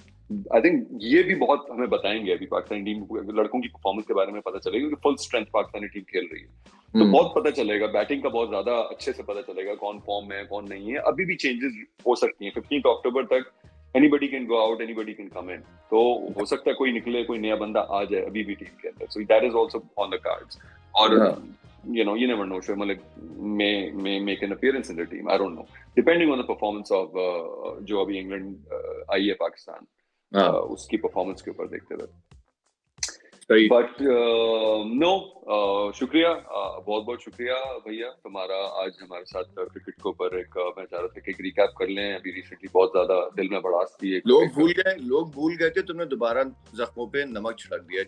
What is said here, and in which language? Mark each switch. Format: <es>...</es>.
<ur>I think یہ بھی بہت ہمیں بتائیں گے ابھی پاکستانی ٹیم لڑکوں کی پرفارمنس کے بارے میں پتہ چلے گا کہ فل اسٹرینتھ پاکستانی ٹیم کھیل رہی ہے, تو بہت پتہ چلے گا. بیٹنگ کا بہت زیادہ اچھے سے پتہ چلے گا کون فارم میں ہے کون نہیں ہے. ابھی بھی چینجز ہو سکتی ہیں, 15 اکتوبر تک</ur> <en>Anybody can go out, anybody can come in.</en> <ur>تو ہو سکتا ہے کوئی نکلے, کوئی نیا بندہ آ جائے ابھی بھی ٹیم کے اندر.</ur> <en>So that is also on the cards. اور you never know, Shoaib Malik may make an appearance in the team. I don't know, depending on the performance of</en> <ur>جو ابھی انگلینڈ آئی ہے پاکستان, اس کی پرفارمنس کے اوپر دیکھتے ہوئے. بٹ نو, شکریہ, بہت بہت شکریہ بھیا تمہارا آج ہمارے ساتھ کرکٹ کے اوپر. میں چاہ رہا تھا کہ ایک ریکیپ کر لیں. ابھی ریسنٹلی بہت زیادہ دل میں بڑاس تھی, لوگ بھول گئے تھے, تم نے دوبارہ زخموں پہ نمک چھڑک دیا.</ur>